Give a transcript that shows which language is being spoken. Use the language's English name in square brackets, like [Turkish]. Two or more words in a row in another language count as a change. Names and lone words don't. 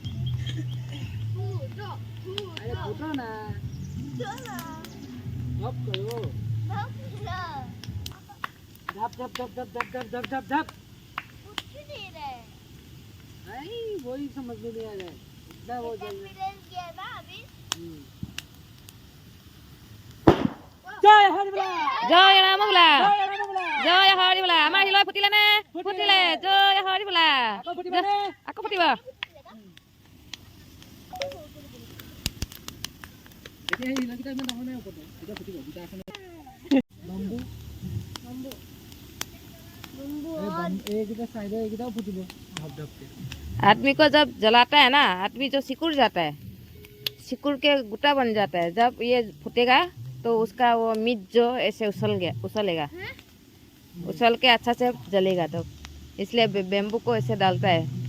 [Hindi] अरे फुटो ना, धप करो, धप धप धप धप धप धप धप धप धप। नहीं वही समझ में नहीं आ रहा है, इतना वो जल्दी। [Assamese] জয় হৰি বোলা জয় ৰাম বোলা জয় ৰাম বোলা জয় হৰি বোলা আমাৰ হিলো ফুটিলে নে ফুটিলে জয় হৰি বোলা। আকৌ ফুটিব নে আকৌ ফুটিব এতিয়া এই লগিটা ইমান ডাঙৰ নাই ওপৰতে, এতিয়া ফুটিব দুটা আছে না বাম্বু এইকেইটা সাইডে এইকেইটাও ফুটিব ধপ ধপকে। [Hindi] आदमी को जब जलाता है ना, आदमी जो सिकुड़ जाता है, सिकुड़ के गुटा बन जाता है, जब ये फूटेगा तो उसका वो मीट जो ऐसे उछलेगा, उछल के अच्छा से जलेगा। तो इसलिए बेम्बू को ऐसे डालता है।